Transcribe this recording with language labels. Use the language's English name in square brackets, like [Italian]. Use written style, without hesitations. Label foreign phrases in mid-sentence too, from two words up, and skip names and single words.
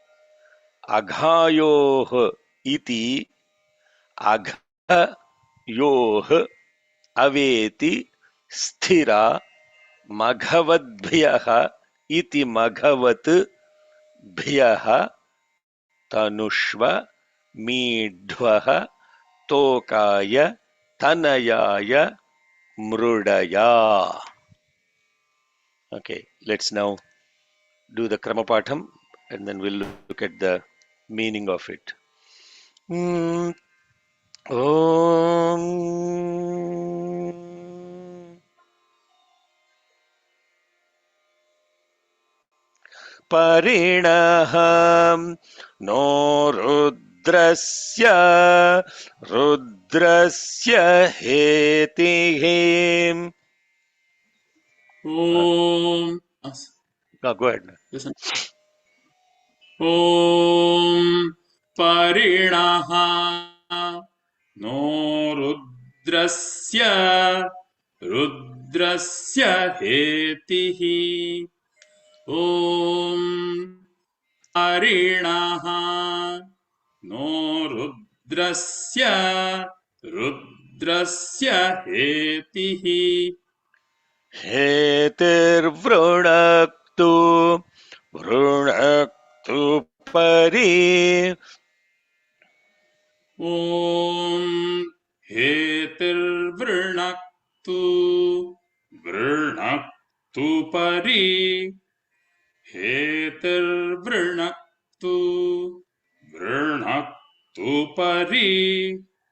[Sanskrit] Aghayoh iti, Aghayoh Aveti, Sthira, Maghavaddhyaha iti Maghavat Bhyaha Tanushva Midhvaha Tokaya Tanayaya Mrudaya. [English] Okay, let's now do the Kramapatham and then we'll look at the meaning of it. [Sanskrit] Mm, Om Parinaham no Rudrasya Hetihim. Om. [English] Go ahead. Listen. [Sanskrit] Om Parinaha no Rudrasya Rudrasya Hetihi. Om Parinaha no Rudrasya Rudrasya Hetihi. Hetirvrunaktu Vrunaktu Pari Om Hetirvrinaktu Vrinaktu Pari Hetirvrinaktu Vrinaktu Pari